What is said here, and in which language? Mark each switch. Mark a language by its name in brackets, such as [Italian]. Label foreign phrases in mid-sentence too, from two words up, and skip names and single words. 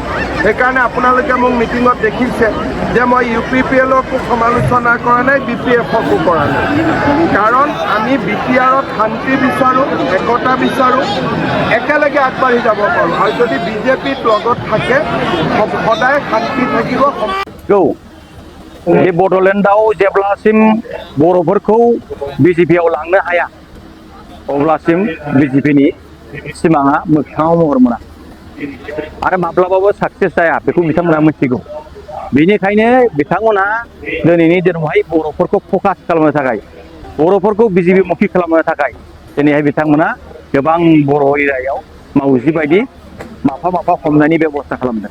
[Assamese] সেইকাৰণে আপোনালোকে মোক মিটিঙত দেখিছে যে মই UPPLকো সমালোচনা কৰা নাই, BPFকো কৰা নাই, কাৰণ আমি BTRত শান্তি বিচাৰোঁ, একতা বিচাৰোঁ, একেলগে আগবাঢ়ি যাব পাৰোঁ আৰু যদি বিজেপিত লগত থাকে সদায় শান্তি থাকিব। [Bodo] औ बे बड'लेण्डआव जेब्लासिम बर'फोरखौ बिजेपिआव लांनो हाया अब्लासिम बिजेपिनि सिमाङा मोगथाङाव महर मोना आरो माब्लाबाबो साक्सेस जाया बेखौ बिथांमोना मिथिगौ। बेनिखायनो बिथांमोनहा दिनैनि दिनावहाय बर'फोरखौ फकास खालामनो थाखाय बर'फोरखौ बिजेपि मुखि खालामनो थाखाय दिनैहाय बिथांमोना गोबां बर' एरियायाव मावजि बायदि माफा माफा हमनायनि बेबस्था खालामदों।